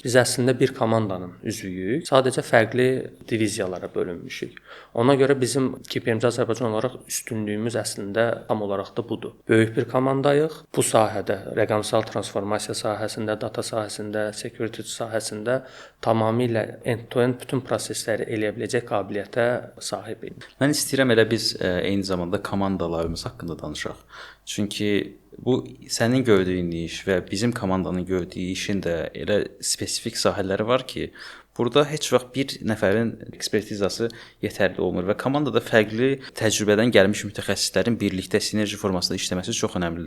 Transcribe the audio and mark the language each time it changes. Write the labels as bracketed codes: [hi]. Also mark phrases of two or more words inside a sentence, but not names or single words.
[az] Biz əslində bir komandanın üzvüyük. Sadəcə fərqli diviziyalara bölünmüşük. Ona görə bizim KPMG Azərbaycan olaraq üstünlüyümüz əslində tam olaraq da budur. Böyük bir komandayıq. Bu sahədə, rəqəmsal transformasiya sahəsində, data sahəsində, security sahəsində tamamilə [en] end-to-end [az] bütün prosesləri eləyə biləcək qabiliyyətə sahibik. Mən istəyirəm elə biz eyni zamanda komandalarımız haqqında danışaq. Çünki bu sənin gördüyün iş və bizim komandanın gördüyü işin də elə spesifik sahələri var ki, burada heç vaxt bir nəfərin ekspertizası yetərli olmur və komandada fərqli təcrübədən gəlmiş mütəxəssislərin birlikdə sinerji formasında işləməsi çox əhəmilidir.